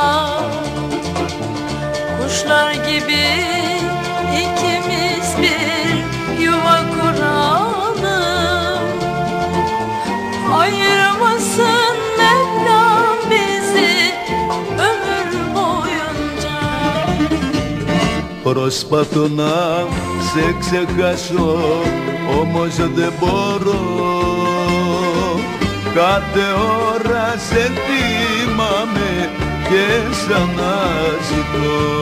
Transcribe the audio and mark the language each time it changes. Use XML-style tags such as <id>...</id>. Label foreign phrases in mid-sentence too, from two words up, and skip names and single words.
<tr>Kuşlar gibi ikimiz bir yuva kuralım. Ayırmasın Mevlam bizi ömür boyunca.</tr> <el>Προσπαθώ να σε ξεχάσω, όμως δεν μπορώ. Κάθε ώρα σε θυμάμαι και σαν να ζητώ.</el>